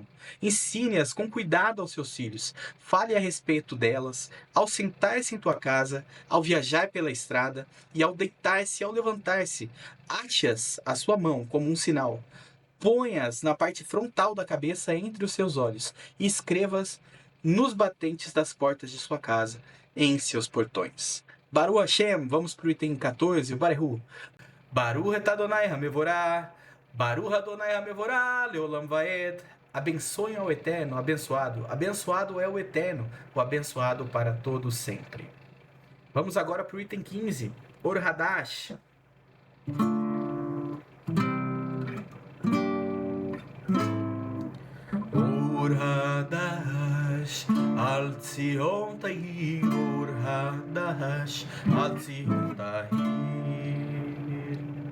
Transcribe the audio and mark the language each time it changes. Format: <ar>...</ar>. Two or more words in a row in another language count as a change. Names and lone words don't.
<pt>Ensine-as com cuidado aos seus filhos. Fale a respeito delas ao sentar-se em tua casa, ao viajar pela estrada e ao deitar-se e ao levantar-se. Ate-as à sua mão como um sinal. Ponha-as na parte frontal da cabeça entre os seus olhos e escreva-as nos batentes das portas de sua casa, em seus portões.</pt> <he>ברוך השם,</he> <pt>vamos para o item 14, o Barehu.</pt> <he>ברוך את אדוני המבורך, ברוך אדוני המבורך, לעולם ועד.</he> <pt>Abençoem ao Eterno, abençoado. Abençoado é o Eterno, o abençoado para todos sempre. Vamos agora para o item 15, Or Hadash.</pt> <he>אור חדש, על ציון תאיר, אור חדש, על ציון תאיר.</he>